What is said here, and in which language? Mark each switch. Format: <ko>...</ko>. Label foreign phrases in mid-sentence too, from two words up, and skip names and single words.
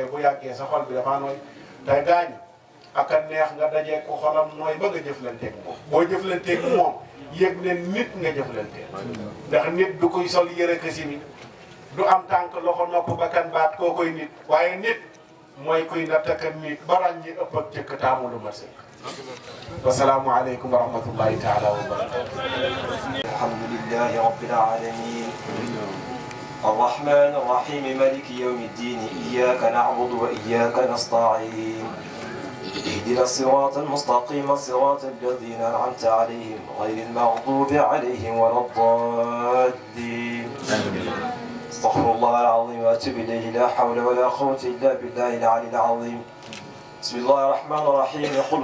<wo>bu yàggee sa xol bi dafa nooy tey gaañ ak a neex nga dajee ko xolam nooy ba nga jëflanteeg moom boo jëflanteeg moom yëg ne nit nga jëflanteeg ndax nit du koy sol yëre kasi mi du am tànk loxo nopp bakkan baat koo koy nit waaye nit mooy kuy nattaka nit baral ñi ëpp ak cëkk taamu lu mat sëkk</wo> <ar>والسلام عليكم ورحمة الله تعالى وبركاته الحمد لله رب العالمين الرحمن الرحيم مالك يوم الدين إياك نعبد وإياك نستعين اهدنا الصراط المستقيم صراط الذين أنعمت عليهم غير المغضوب عليهم ولا الضالين استغفر الله العظيم وأتوب إليه لا حول ولا قوة إلا بالله العلي العظيم بسم الله الرحمن الرحيم قل</ar>